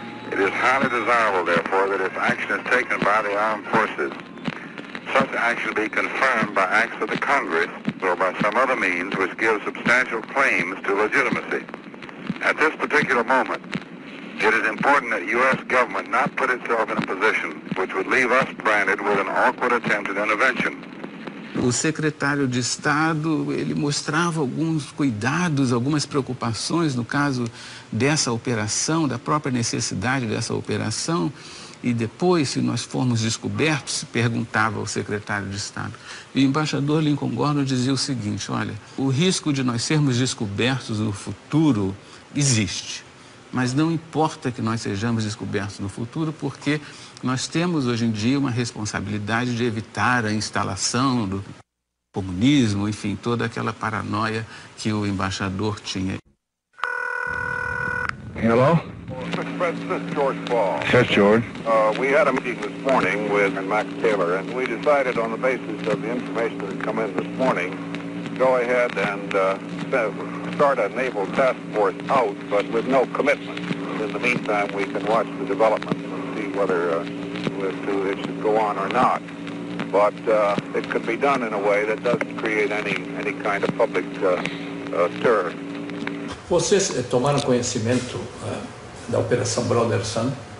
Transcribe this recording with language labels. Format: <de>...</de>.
<en>It is highly desirable, therefore, that if action is taken by the armed forces, such action be confirmed by acts of the Congress or by some other means which give substantial claims to legitimacy. At this particular moment, It is important that U.S. government not put itself in a position which would leave us branded with an awkward attempt at intervention.</en> <pt>O secretário de Estado, ele mostrava alguns cuidados, algumas preocupações no caso dessa operação, da própria necessidade dessa operação, e depois, se nós formos descobertos, se perguntava ao secretário de Estado. E o embaixador Lincoln Gordon dizia o seguinte: olha, o risco de nós sermos descobertos no futuro existe, mas não importa que nós sejamos descobertos no futuro, porque nós temos hoje em dia uma responsabilidade de evitar a instalação do comunismo, enfim, toda aquela paranoia que o embaixador tinha.</pt> <en>Hello? Mr. President, this is George Ball. Yes, George. We had a meeting this morning with Max Taylor, and we decided on the basis of the information that had come in this morning, go ahead and start a naval task force out, but with no commitment. In the meantime, we can watch the developments and see whether it should go on or not. But it could be done in a way that doesn't create any kind of public stir.</en> <pt>Vocês tomaram conhecimento da Operação Brother Sun?</pt>